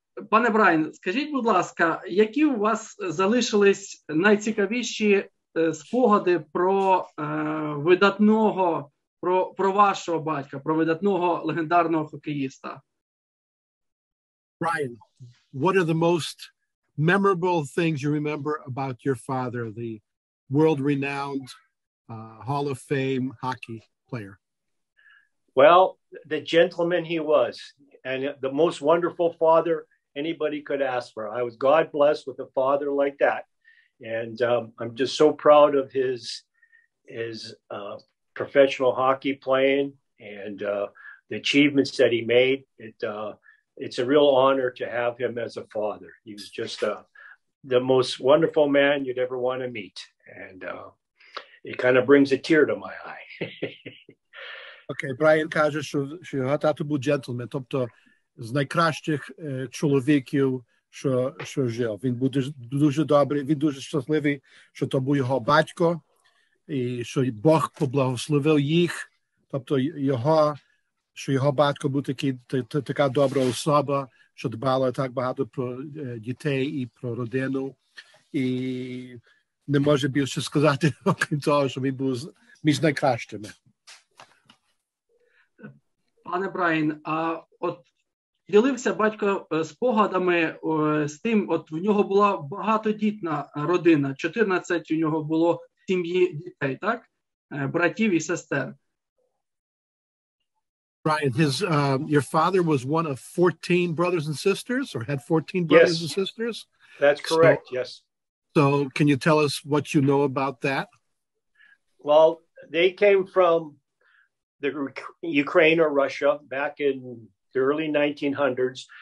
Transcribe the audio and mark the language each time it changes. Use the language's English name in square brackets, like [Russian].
[Ukrainian] Пане Браян, скажіть, будь ласка, які у вас залишились найцікавіші спогади про видатного, про вашого батька, про видатного легендарного хокеїста? [English] Brian, what are the most memorable things you remember about your father, the world-renowned Hall of Fame hockey player? Well, the gentleman he was, and the most wonderful father anybody could ask for. I was God blessed with a father like that, and I'm just so proud of his professional hockey playing and the achievements that he made. It's a real honor to have him as a father. He was just the most wonderful man you'd ever want to meet, and it kind of brings a tear to my eye. [Ukrainian] Окей, Брайан каже, що його тато був джентльмен, тобто з найкращих чоловіків, що жив. Він був дуже добрий, він дуже щасливий, що то був його батько, і що Бог поблагословив їх, тобто що його батько був така добра особа, що дбала так багато про дітей і про родину. І не може більше сказати, окрім того, що він був між найкращими. Пане Брайан, а от ділився батько спогадами з тим, от в нього була багатодітна родина, 14 у нього було сім'ї дітей, так? Братів і сестер. [English] Brian, your father was one of 14 brothers and sisters, or had 14 brothers and sisters? That's correct, yes. So can you tell us what you know about that? Well, they came from the Ukraine or Russia back in the early 1900s.